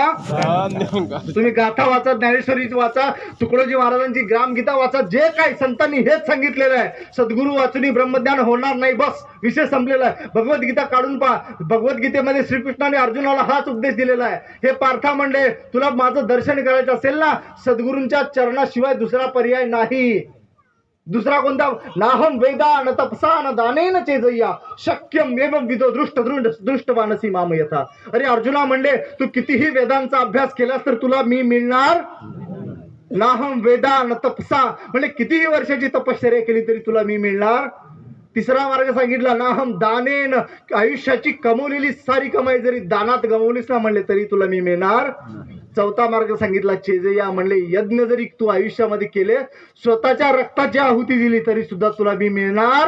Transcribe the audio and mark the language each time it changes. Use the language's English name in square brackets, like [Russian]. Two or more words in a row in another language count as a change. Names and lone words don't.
[Marathi] तुम्ही गाथा वाचा, ज्ञानेश्वरी वाचा, तुकडोजी महाराजांची ग्रामगीता वाचा, जे काय संतांनी हेच सांगितलेलं आहे. सद्गुरू वाचून ब्रह्मज्ञान होणार नाही, बस विषय संपलेला आहे. भगवद्गीता काढून पहा. भगवद्गीतेमध्ये श्रीकृष्णाने अर्जुनाला हाच उपदेश दिलेला आहे. हे पार्था म्हणले, तुला माझं दर्शन करायचं असेल ना, सद्गुरूंच्या चरणाशिवाय दुसरा पर्याय नाही. दुसरा कोणता? [Sanskrit] नाहम वेदा न तपसा न दानेन चेजय्या शक्यम एवं विदो दृष्ट मानसी माम यथा. [Marathi] अरे अर्जुना म्हणले, तू कितीही वेदांचा अभ्यास केलास तर तुला मी मिळणार. [Sanskrit] नाहम वेदा न तपसा [Marathi] म्हणजे कितीही वर्षाची तपश्चर्या केली तरी तुला मी मिळणार. तिसरा मार्ग सांगितला, [Sanskrit] नाहम दानेन, [Marathi] आयुष्याची कमवलेली सारी कमाई जरी दानात गमवलीस ना म्हणले तरी तुला मी मिळणार. चौथा मार्ग सांगितला, चेजया म्हणले, यज्ञ जरी तू आयुष्यामध्ये केले, स्वतःच्या रक्ताची आहुती दिली तरी सुद्धा तुला मी मिळणार.